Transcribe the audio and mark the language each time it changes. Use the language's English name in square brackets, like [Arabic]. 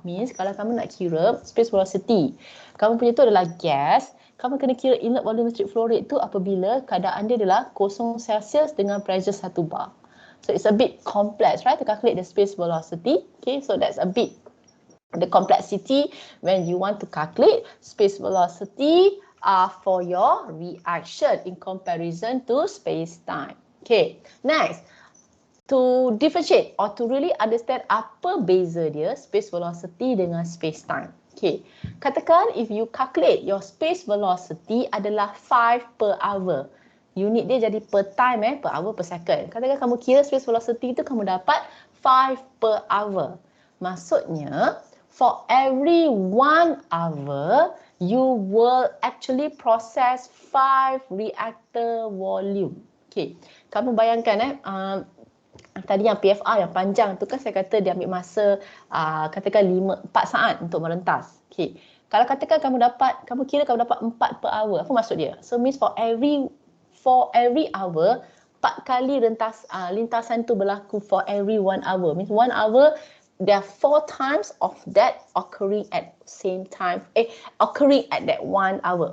[Malay] Means kalau kamu nak kira space velocity, kamu punya tu adalah gas, kamu kena kira inlet volumetric flow rate tu apabila keadaan dia adalah 0 Celsius dengan pressure 1 bar. [English] So it's a bit complex, right, to calculate the space velocity. Okay, so that's a bit the complexity when you want to calculate space velocity for your reaction in comparison to space-time. Okay, next, to differentiate or to really understand [Malay] apa beza dia [English] space velocity dengan space-time. Okay, [Malay] katakan [English] if you calculate your space velocity adalah 5 per hour. [Malay] Unit dia jadi per time, per hour, per second. Katakan kamu kira space velocity itu kamu dapat 5 per hour. Maksudnya, [English] for every 1 hour, you will actually process 5 reactor volume. [Malay] Okay, kamu bayangkan tadi yang PFR yang panjang tu kan saya kata dia ambil masa katakan 4 saat untuk merentas. Okay. Kalau katakan kamu kira kamu dapat 4 per hour, apa maksud dia? [English] So means for every hour, [Malay] 4 kali lintasan tu berlaku [English] for every 1 hour. Means 1 hour, there are 4 times of that occurring at same time, occurring at that 1 hour.